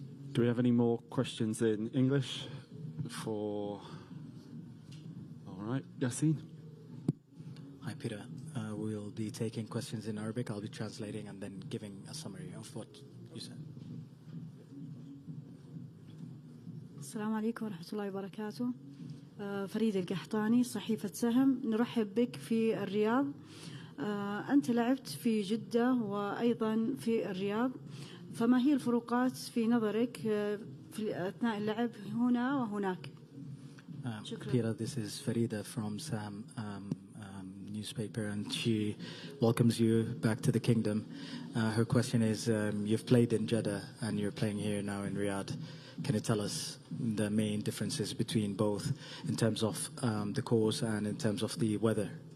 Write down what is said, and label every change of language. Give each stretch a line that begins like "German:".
English: Do we have any more questions in English before? All right, Yassine. Hi, Peter. We'll be taking questions in Arabic. I'll be translating and then giving a summary of what you said.
Arabic: السلام عليكم ورحمة الله وبركاته. فريد القحطاني صحيفة سهم، نرحب بك في الرياض. أنت لعبت في جدة وأيضا في الرياض، فما هي الفروقات في نظرك في أثناء اللعب هنا وهناك؟
English: Peter, this is Farida from Sam newspaper, and she welcomes you back to the kingdom. Her question is, you've played in Jeddah and you're playing here now in Riyadh. Can you tell us the main differences between both in terms of the course and in terms of the weather?